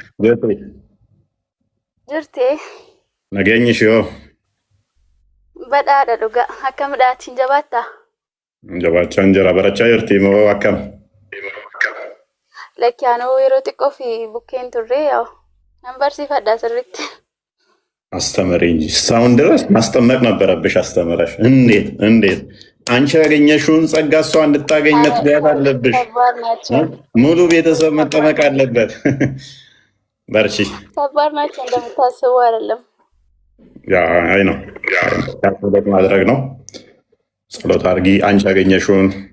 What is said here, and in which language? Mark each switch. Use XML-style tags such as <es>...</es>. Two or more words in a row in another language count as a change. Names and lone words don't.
<om>Jirti. Nageenyi ishee hoo? Badhaadha dhugaa. Akkamidhaatiin jabaattaa? Jabaachaa hin jira. Barachaa jirti moo akkam? Lakkaanoo yeroo xiqqoo fi bukkeen turre yaa'u. Nan barsiifadha sirriitti.</om> <am>አስተምሪኝ እስካሁን ድረስ ማስጠመቅ ነበረብሽ። አስተምረሽ እንዴት አንቺ ያገኘሽውን ጸጋ እሷ እንድታገኝ መትጋት አለብሽ። ሙሉ ቤተሰብ መጠመቅ አለበት። በርቺ። ከባድ ናቸው እንደምታስቡ አይደለም። ያ አይ ነው ጸሎት ማድረግ ነው። ጸሎት አድርጊ። አንቺ ያገኘሽውን</am>